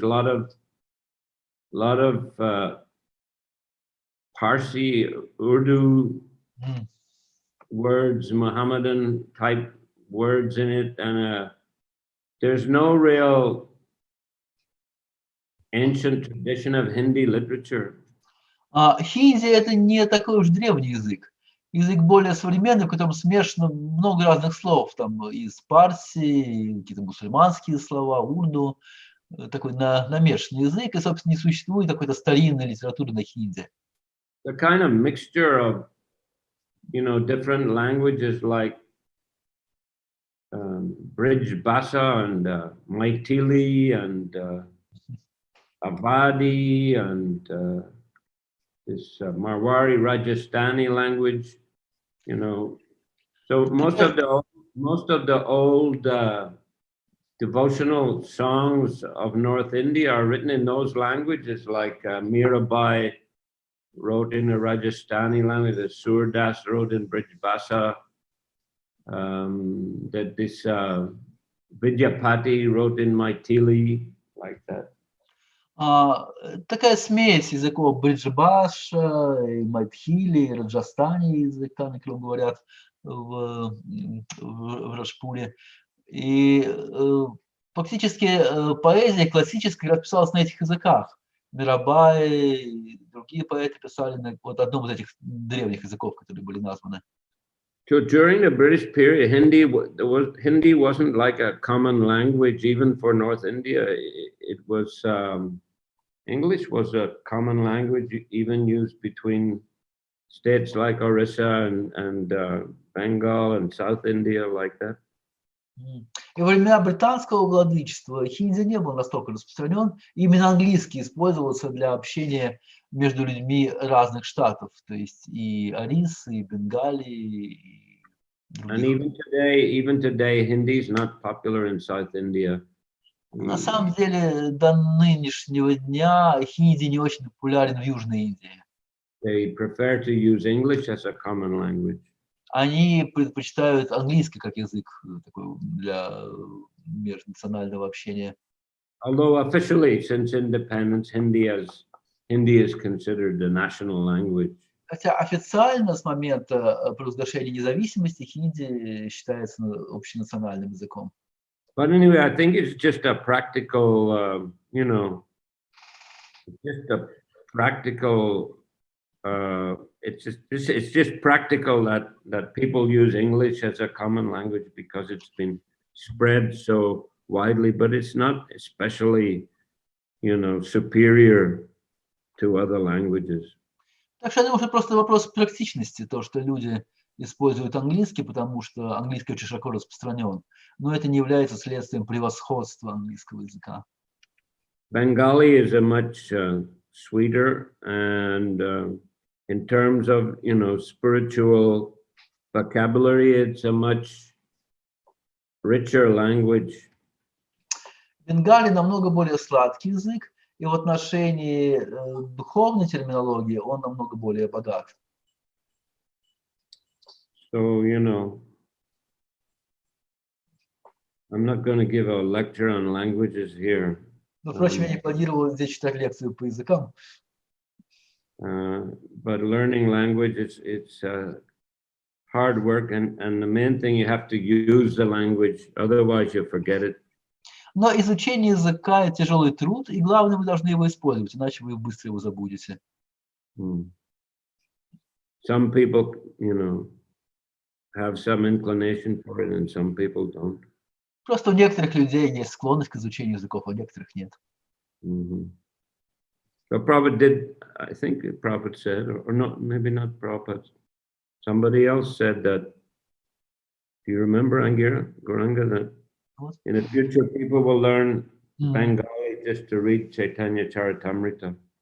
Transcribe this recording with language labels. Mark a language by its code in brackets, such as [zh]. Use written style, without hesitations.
[en] A lot of Parsi, Urdu words, Mohammedan type words in it, and there's no real ancient tradition of Hindi literature. [ru] Хинди – это не такой уж древний язык. Язык более современный, в котором смешано много разных слов, там из парси, какие-то мусульманские слова, урду, такой намешанный язык, и, собственно, не существует какой-то старинной литературы на хинди. [en] The kind of mixture of, you know, different languages like Bridge Basa and Maithili and Avadi and this Marwari Rajasthani language, you know. So most of the old devotional songs of North India are written in those languages, like Mirabai wrote in the Rajasthani language, the Surdas wrote in Bridge Basa, that this Vidyapati wrote in Maithili, like that. [ru] Такая смесь языков бриджбаша, майтхили, раджастани языка, на котором говорят в Раджпуре. И фактически поэзия классическая расписалась на этих языках. Мирабай и другие поэты писали на вот одном из этих древних языков, которые были названы. [en] So during the British period, Hindi wasn't like a common language even for North India. It was English was a common language even used between states like Orissa and Bengal and South India like that. [ru] И во времена британского владычества хинди не был настолько распространен. Именно английский использовался для общения между людьми разных штатов, то есть и Орисы, и Бенгалии, и [en] And [ru] других. [en] even today, Hindi is not popular in South India. [ru] На самом деле, до нынешнего дня хинди не очень популярен в Южной Индии. [en] They prefer to use English as a common language. [ru] Они предпочитают английский как язык такой для межнационального общения. [en] Although officially, since independence, Hindi is considered the national language. [ru] Хотя официально с момента провозглашения независимости хинди считается общенациональным языком. [en] But anyway, I think it's just a practical, you know, just a practical. It's just practical that people use English as a common language because it's been spread so widely, but it's not especially, you know, superior to other languages. [ru] Так что я думаю, что просто вопрос практичности, то, что люди используют английский, потому что английский очень широко распространен, но это не является следствием превосходства английского языка. [en] Bengali is a much sweeter and in terms of, you know, spiritual vocabulary, it's a much richer language. [ru] Бенгали намного более сладкий язык, и в отношении духовной терминологии он намного более богат. [en] So, you know, I'm not going to give a lecture on languages here. [ru] Но, впрочем, я не планировал здесь читать лекцию по языкам. [en] But learning language, it's hard work, and the main thing, you have to use the language, otherwise you forget it. [ru] Но изучение языка – это тяжелый труд, и главное, вы должны его использовать, иначе вы быстро его забудете. [en] Some people, you know, have some inclination for it, and some people don't. [ru] Просто у некоторых людей есть склонность к изучению языков, а у некоторых нет. [en] So Prabhupada did, I think Prabhupada said, or not, maybe not Prabhupada, somebody else said that, do you remember, Angira, Gauranga, that in the future people will learn Bengali just to read Chaitanya Charitamrita?